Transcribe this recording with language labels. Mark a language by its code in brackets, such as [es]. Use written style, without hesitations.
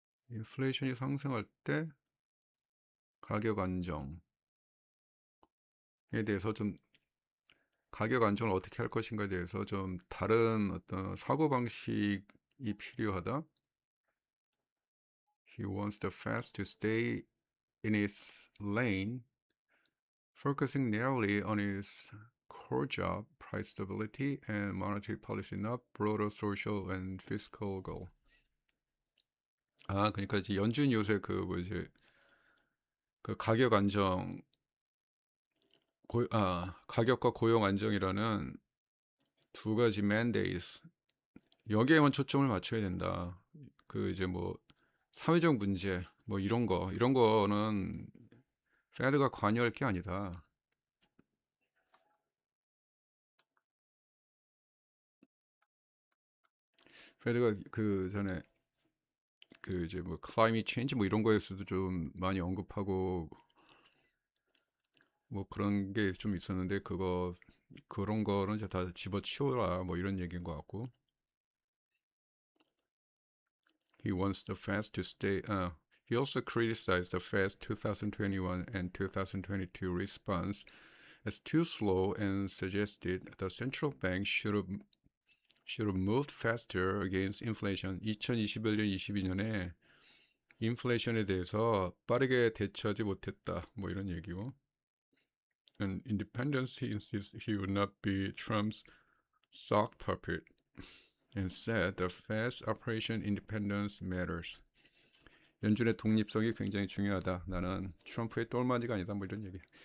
[ko] 인플레이션이 상승할 때 가격 안정에 대해서 좀 가격 안정을 어떻게 할 것인가에 대해서 좀 다른 어떤 사고 방식이 필요하다. [en] He wants the Fed to stay in its lane, focusing narrowly on its core job, price stability, and monetary policy, not broader social and fiscal goal. [ko] 그러니까 이제 연준 요새 그 뭐지 그 가격 안정 가격과 고용 안정이라는 두 가지 mandates 여기에만 초점을 맞춰야 된다. 그 이제 뭐 사회적 문제 뭐 이런 거는 페드가 관여할 게 아니다. 페드가 그 전에 그 이제 뭐 climate change 뭐 이런 거에서도 좀 많이 언급하고 뭐 그런 게 좀 있었는데 그런 거는 이제 다 집어치워라 뭐 이런 얘기인 것 같고. [en] He wants the Fed to stay. He also criticized the Fed's 2021 and 2022 response as too slow and suggested the central bank should have moved faster against inflation. [ko] 2021년, 22년에 인플레이션에 대해서 빠르게 대처하지 못했다. 뭐 이런 얘기고. [en] And independence, he insists he would not be Trump's sock puppet. And said the Fed's operation independence matters. [ko] 연준의 독립성이 굉장히 중요하다. 나는 트럼프의 똘마니가 아니다. 뭐 이런 얘기.